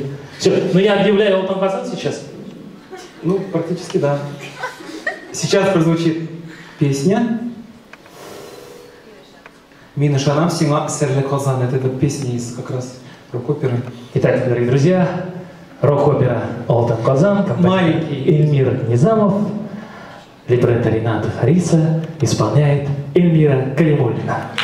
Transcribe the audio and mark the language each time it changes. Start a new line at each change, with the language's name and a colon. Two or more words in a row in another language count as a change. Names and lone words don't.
Russian: Все, ну я объявляю «Алтын Казан» сейчас. Ну, практически да. Сейчас прозвучит песня «Мина Шанам Сима Серле Казан». Это песня из как раз рок-оперы. Итак, дорогие друзья, рок-опера «Алтын Казан», композитор Эльмир Низамов, либретто Рената Хариса, исполняет Эльмира Калимуллина.